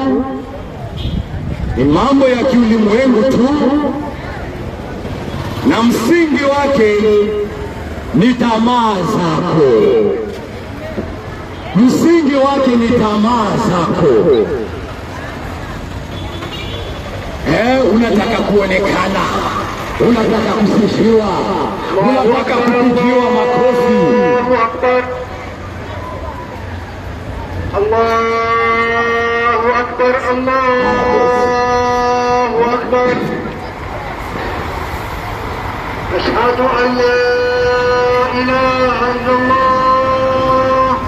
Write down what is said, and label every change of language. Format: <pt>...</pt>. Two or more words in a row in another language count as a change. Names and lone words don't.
<sw>Ni mambo ya kiulimwengu tu, na msingi wake ni tamaa zako. Msingi wake ni tamaa zako. Unataka kuonekana, unataka kusifiwa, unataka kupigiwa makofi.</sw> <ar>الله أكبر، الله أكبر. أشهد أن لا إله إلا الله.</ar>